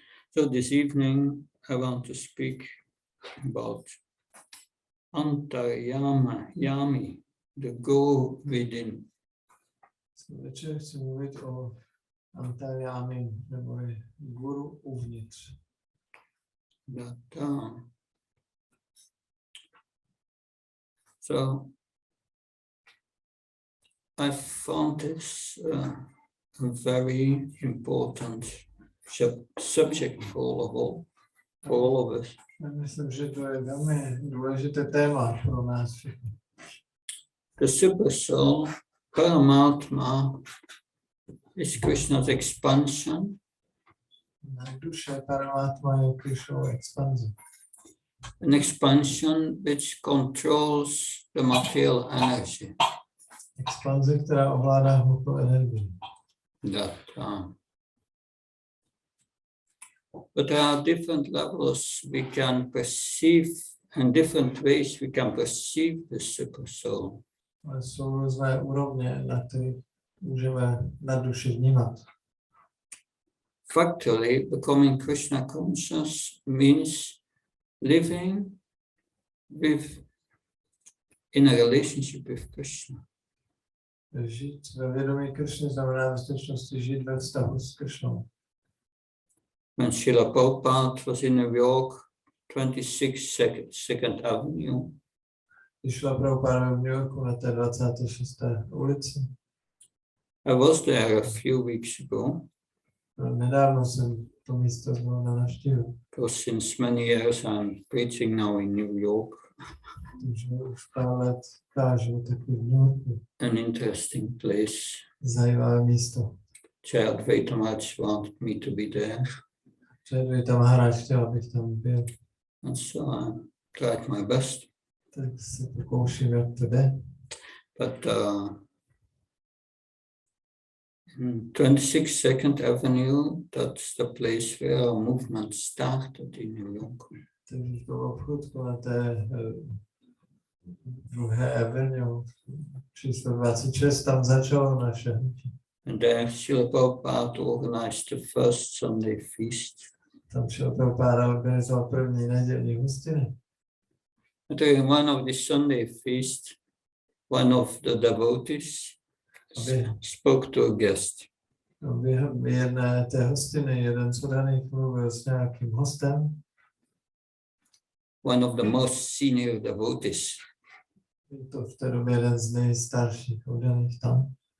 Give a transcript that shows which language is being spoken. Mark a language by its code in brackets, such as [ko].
[en] So this evening I want to speak about Antaryami, the Guru within. [cs] Večer chci mluvit o Antaryami, nebo je guru uvnitř. [en] So I found this a very important subject for all of us. [cs] Myslím, že to je velmi důležité téma pro nás všechny. [en] The super soul, Paramatma, is Krishna's expansion. [cs] Duše Paramatma je Krishnova expanze. [en] An expansion which controls the material energy. [cs] Expanze, která ovládá hmotnou energii. [en] But there are different levels we can perceive, and different ways we can perceive the super soul. [cs] Ale jsou různé úrovně, na kterých můžeme na duši vnímat. [en] Factually, becoming Krishna conscious means living in a relationship with Krishna. [cs] Žít ve vědomí Krishny znamená ve skutečnosti žít ve vztahu s Krishnou. [en] When Srila Prabhupada was in New York, 26 Second Avenue, [cs] Když šla Prabhupada v New Yorku na té 26. ulici. [en] I was there a few weeks ago. [cs] Nedávno jsem to místo znovu navštívil. [en] Because since many years I'm preaching now in New York. [cs] Takže už pár let kážu taky v New Yorku. [en] An interesting place. [cs] Zajímavé místo. [en] Advaita Maharaj wanted me to be there. [cs] Advaita Maharaj chtěl, abych tam byl. [en] And so I tried my best. [cs] Tak se pokouším, jak to jde. [en] But 26 Second Avenue, that's the place where our movement started in New York. [cs] Takže to obchůdku na té druhé avenue, číslo 26, tam začalo naše hnutí. [en] And there Srila Prabhupada organized the first Sunday feast. [cs] Tam Srila Prabhupada organizoval první nedělní hostiny. [en] And during one of the Sunday feast, one of the devotees spoke to a guest. [cs] Během jedné té hostiny jeden z oddaných mluvil s nějakým hostem. [en] One of the most senior devotees. [cs] To v té době jeden z nejstarších oddaných tam.